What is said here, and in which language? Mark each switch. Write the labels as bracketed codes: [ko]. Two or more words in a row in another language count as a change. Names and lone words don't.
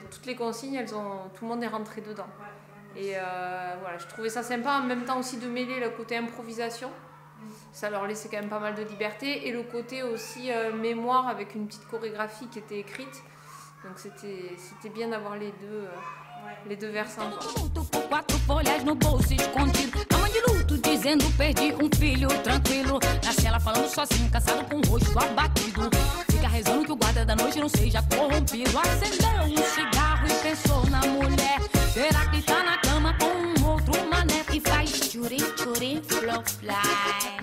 [fr] Toutes les consignes, tout le monde est rentré dedans. Et voilà, je trouvais ça sympa en même temps aussi de mêler le côté improvisation. Ça leur laissait quand même pas mal de liberté. Et le côté aussi mémoire avec une petite chorégraphie qui était écrite. Donc c'était bien d'avoir les deux versants. [pt] Quatro folhas no bolso escondido. A mãe de luto dizendo perdi um filho tranquilo. Na cela falando sozinho, cansado com o rosto abatido. Fica rezando que o guarda da noite não seja corrompido. Acendeu um cigarro e pensou na mulher. Será que tá na cama com um outro mané que faz tchurim, tchurim, [en] flow fly?